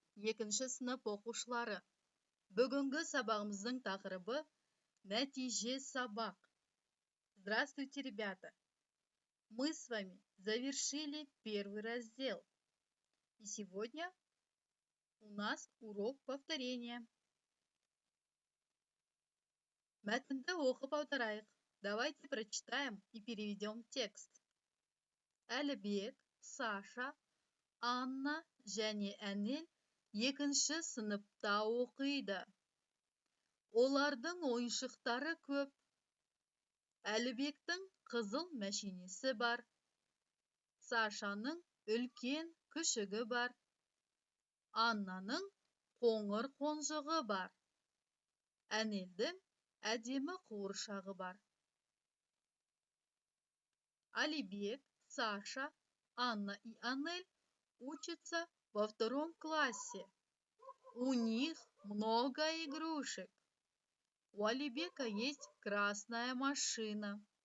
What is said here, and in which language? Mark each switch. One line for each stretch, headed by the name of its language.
Kazakh: Екінші сынып оқушылары. Бүгінгі сабағымыздың тақырыбы нәтиже сабақ.
Russian: Здравствуйте, ребята! Мы с вами завершили первый раздел. И сегодня у нас урок повторения.
Kazakh: Мәтінді оқып аударайық.
Russian: Давайте прочитаем и переведем текст.
Kazakh: Әлібек, Саша, Анна және Әнел екінші сыныпта оқиды. Олардың ойыншықтары көп. Әлібектің қызыл мәшинесі бар. Сашаның үлкен күшігі бар. Аннаның қоңыр қонжығы бар. Әнелдің әдемі қуыршағы бар.
Russian: Алибек, Саша, Анна и Анель учатся во втором классе. У них много игрушек. У Алибека есть красная машина.